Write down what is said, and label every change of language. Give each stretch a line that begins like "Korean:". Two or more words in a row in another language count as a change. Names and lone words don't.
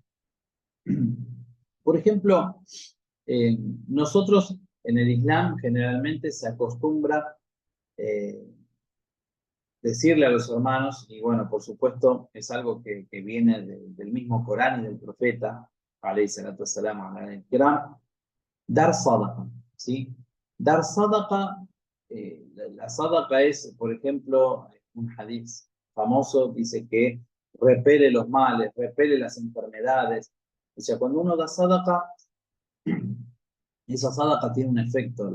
Spanish: Por ejemplo, nosotros en el Islam generalmente se acostumbra eh, decirle a los hermanos, y bueno, por supuesto es algo que viene del mismo Corán y del profeta,
Arabic: عليه الصلاة والسلام,
Spanish: dar sadaqa, ¿sí? Dar sadaqa, la sadaqa es, por ejemplo, un hadith famoso, dice que repele los males, repele las enfermedades. O sea, cuando uno da sadaqa, esa sadaqa tiene un efecto.